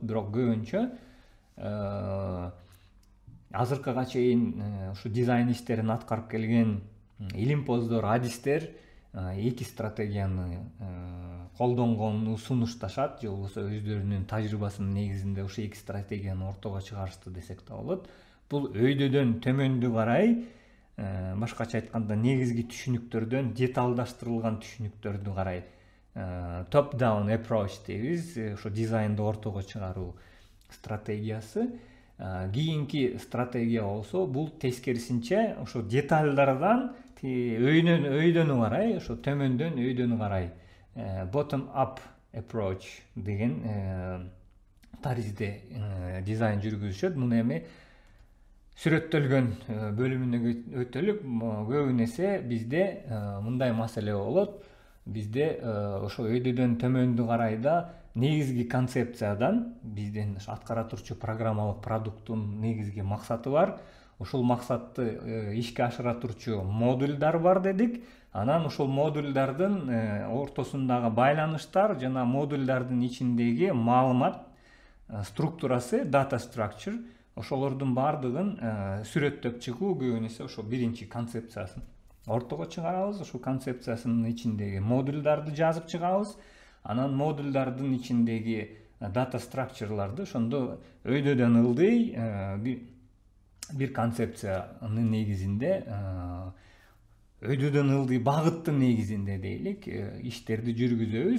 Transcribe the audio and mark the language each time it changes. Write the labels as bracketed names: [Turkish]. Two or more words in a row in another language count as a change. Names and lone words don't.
[Kyrgyz] Бирок көбүнчө азыркыга чейин ушу дизайн иштерин аткарып келген илимпоздор, адистер эки стратегияны колдонгонун сунушташат, же болбосо өздөрүнүн тажрыйбасынын негизинде ушу эки стратегияны ортого чыгарышты десек да болот. Бул өйдөдөн төмөндү карай, башкача айтканда негизги түшүнүктөрдөн деталдаштырылган түшүнүктөрдү карай [English] top down approach [Kyrgyz] дейбиз, ушу дизайнды ортого чыгаруу стратегиясы. Кийинки стратегия болсо бул тескерисинче ошо детальдардан өйдөнү карай, ошо төмөндөн өйдөнү карай [English] bottom up approach [Kyrgyz] деген таризде дизайн жүргүзүшөт. Муну эми сүрөттөлгөн бөлүмүнө өтөлүп, көбүн эсе бизде мындай маселе болот. Бизде ошо өйдөдөн төмөндү карай да негизги концепциядан биздин аткара турчу программалык продукттун негизги максаты бар. Ушул максатты ишке ашыра турчу модульдар бар дедик. Анан ушул модульдардын ортосундагы байланыштар жана модульдардын ичиндеги маалымат структурасы, [English] data structure, [Kyrgyz] ошолордун баардыгын сүрөттөп чыгуу көбүн эсе ошо биринчи концепциясын ортого чыгарабыз. Ушул концепциясынын ичиндеги модульдарды жазып чыгабыз. Анан модульдардын ичиндеги [English] data structure'ларды [Kyrgyz] ошондо өйдөдөн ылдый бир концепциянын негизинде, өйдөдөн ылдый багыттын негизинде дейлик, иштерди жүргүзөбүз.